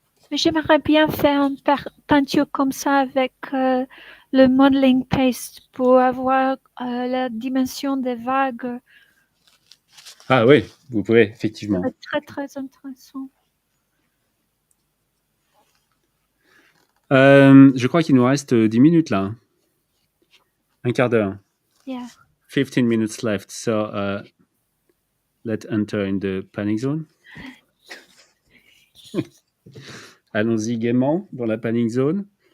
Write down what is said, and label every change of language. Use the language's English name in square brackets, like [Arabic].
[French] Mais j'aimerais bien faire une peinture comme ça avec le modeling paste pour avoir la dimension des vagues. Ah oui, vous pouvez, effectivement. C'est très, très intéressant. Je crois qu'il nous reste 10 minutes là. Un quart d'heure. [English] Yeah. 15 minutes left. So let's enter in the panic zone. [French] Allons-y gaiement dans la panic zone.